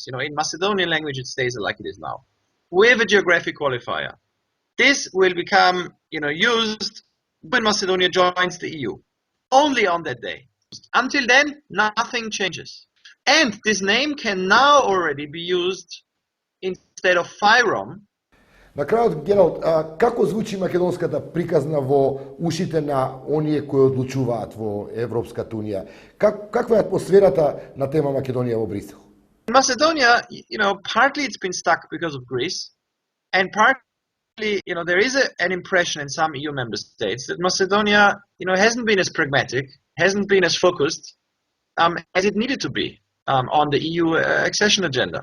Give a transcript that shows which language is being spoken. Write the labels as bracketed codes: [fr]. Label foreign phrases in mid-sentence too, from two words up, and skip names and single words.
[en] You know, in Macedonian language it stays like it is now, with a geographic qualifier. This will become, you know, used when Macedonia joins the EU, only on that day. Until then, nothing changes. And this name can now already be used instead of Fyrom. [mk] На крајот, Gerald, како звучи македонската приказна во ушите на оние кои одлучуваат во Европската унија? Каква е атмосферата на тема Македонија во Брисел? [en] In Macedonia, you know, partly it's been stuck because of Greece, and partly, you know, there is an impression in some EU member states that Macedonia, you know, hasn't been as pragmatic, hasn't been as focused as it needed to be on the EU accession agenda.